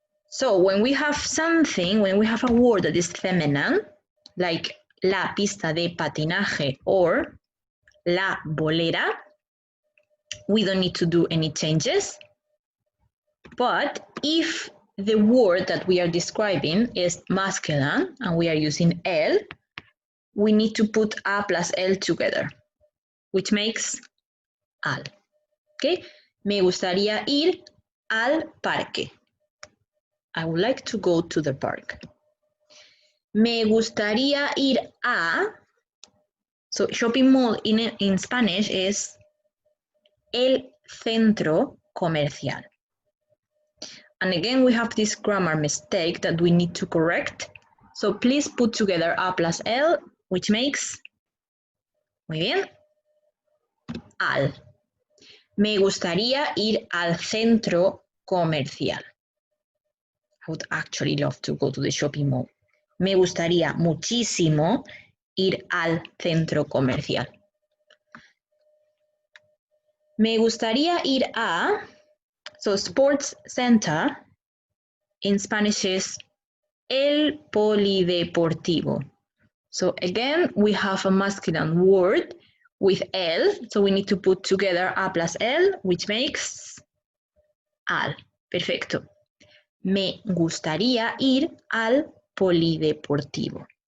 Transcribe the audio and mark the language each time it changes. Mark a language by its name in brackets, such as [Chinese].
[English] So when we have something, when we have a word that is feminine, like la pista de patinaje or la bolera, we don't need to do any changes. But if the word that we are describing is masculine and we are using el, we need to put a plus el together, which makes al. Okay? [Spanish] Me gustaría ir al parque. [English] I would like to go to the park. [Spanish] Me gustaría ir a, [English] so shopping mall in Spanish is el centro comercial. And again, we have this grammar mistake that we need to correct. So please put together a plus el, which makes, [Spanish] muy bien, [English] al. [Spanish] Me gustaría ir al centro comercial. [English] I would actually love to go to the shopping mall. [Spanish] Me gustaría muchísimo ir al centro comercial. Me gustaría ir a, [English] so sports center in Spanish is el polideportivo. So again, we have a masculine word with el, so we need to put together a plus el, which makes al. [Spanish] Perfecto. Me gustaría ir al polideportivo.